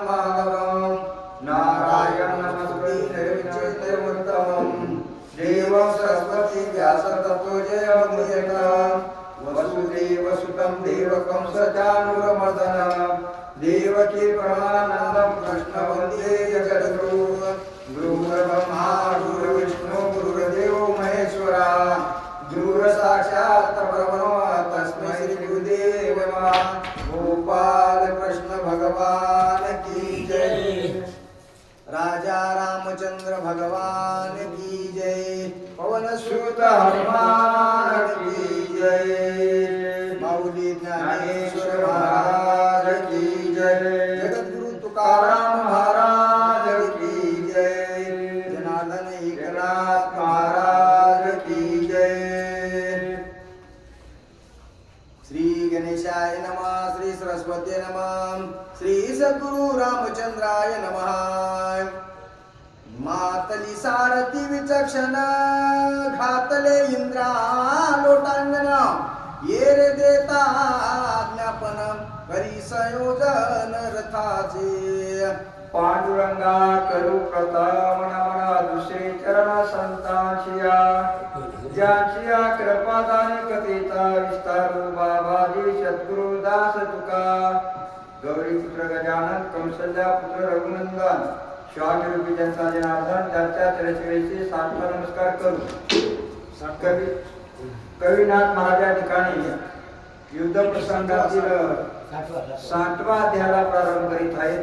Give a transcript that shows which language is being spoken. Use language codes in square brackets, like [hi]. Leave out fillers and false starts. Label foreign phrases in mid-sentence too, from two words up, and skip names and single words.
[sa] माधवं नारायणं नमस्ते निर्विचित्रमुत्तमं देवं सरस्वती व्यासं ततो जयमुदीरयम् वसुदेवसुतं देवकं सचानूरमर्दनं देवकी परमानन्दं कृष्णं वन्दे जगद्गुरुं गुरुर्ब्रह्मा गुरुर्विष्णु गुरुर्देवो महेश्वरा गुरुः साक्षात् परब्रह्म तस्मै श्री गुरुदेव नमः [hi] गोपाल कृष्ण भगवान की जय राजा रामचंद्र भगवान की जय पवन सुत हनुमान की जय माऊली ज्ञानेश्वर महाराज की जय जगद्गुरु तुकाराम महाराज की जय जनार्दन एकनाथ महाराज की जय [sa] श्री गणेशाय नमः श्री सरस्वती नमः श्री सद्गुरु रामचंद्राय नमः [mr] मातली सारथी विचक्षण घातले इंद्रा लोटांगण येर देता ज्ञापन करी संयोजन रथाचे पांडुरंगा करू प्रथम नमन दुसरे चरण संतांशिया ज्यांशिया कृपादान कथेचा विस्तारू बाबाजी सद्गुरु दास तुका गौरी पुत्र गजानन कौशल्या पुत्र रघुनंदन स्वामी रूपी जनता जनार्दन त्यांच्या चरचेचे साष्टांग नमस्कार करू कविनाथ महाराजा ठिकाणी युद्ध प्रसंगातील 60वा अध्यायाला प्रारंभ करीत आहेत.